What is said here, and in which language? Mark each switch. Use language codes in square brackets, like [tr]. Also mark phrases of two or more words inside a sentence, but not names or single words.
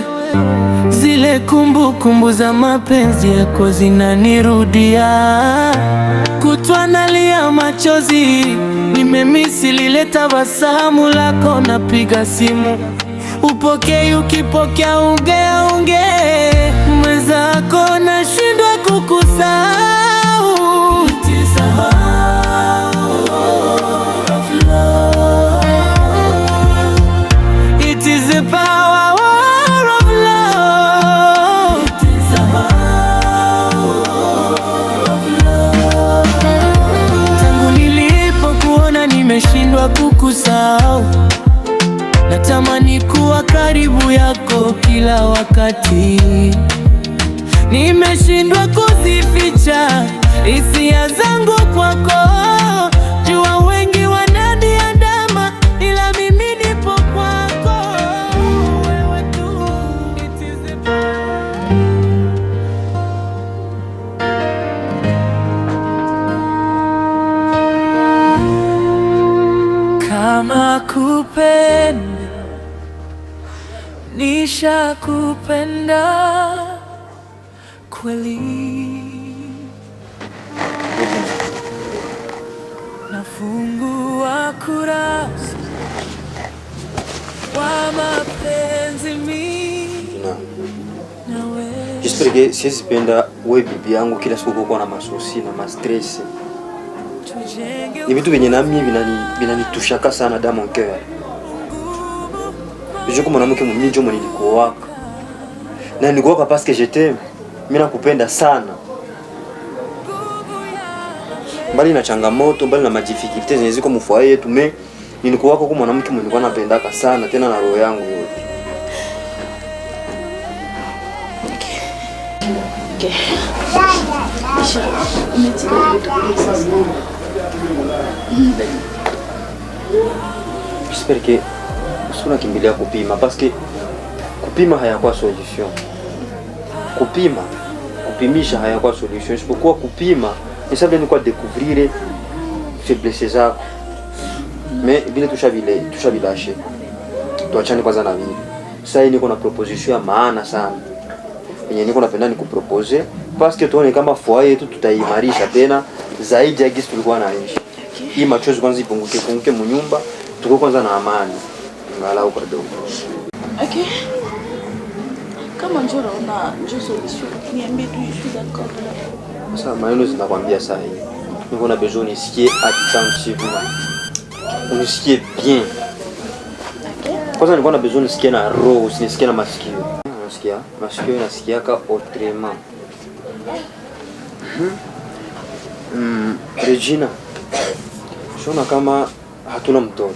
[sw] Zile kumbukumbu za mapenzi yako zinanirudia, kutwa nalia machozi, nimemisi lile tabasamu lako. Napiga simu upokei, ukipokea unge mwenzako, nashindwa kukusahau. [en] It is the power of love. [sw] Tangu nilipokuona nimeshindwa kukusahau, natamani kuwa karibu yako kila wakati. Nimeshindwa kuzificha hisia zangu kwako, jua wengi wananiandama, ila mimi nipo kwako, wewe tu. [en] It is the [sw] kama kupenda nishakupenda kweli, nafungua kurasa wa mapenzi mimi na wewe. [fr] J'espère que [sw] siwezi penda wewe bibi yangu kila siku kuwa na masosi na ma-stress. Ni vitu vyenye nami vinanitushaka sana [fr] dans mon cœur. Je comme [sw] mwanamke mimi ndio nilikuwaka. Na nilikuwaka [fr] parce que je t'aime. [sw] Mimi nakupenda sana. Mbali na changamoto, mbali na madifficultés zenye ziko mfoyer yetu, mais nilikuwaka kwa mwanamke nilikuwa napendaka sana tena na roho yangu yote. Okay. [fr] J'espère que [sw] suna kimbilia kupima [fr] parce que [sw] kupima hayakuwa solution. Kupimisha hayakuwa solution. Isipokuwa kupima ni sababu ni kwa [fr] découvrir faiblesses [sw] zako. Mais vile tushavilashe. Tuachane kwanza na vile. Sasa hii niko na proposition ya maana sana. Yenye niko napenda nikupropose [fr] parce que [sw] tuone kama foyer yetu tutaimarisha tena zaidi ya gisi tulikuwa naishi. Hii machozi kwanza ipunguke mnyumba, tuko kwanza na amani. Ngalau kidogo. Okay. Kama njoo solution, niambie tu [fr] je suis d'accord. [sw] Sasa maneno zinakwambia sasa hivi. Niko na besoin nisikie attentivement. Unisikie bien. Okay. Kwanza niko na besoin nisikie na roho, usinisikie na masikio. Unasikia? Masikio nasikiaka autrement. Regina, shona kama hatuna mtoto.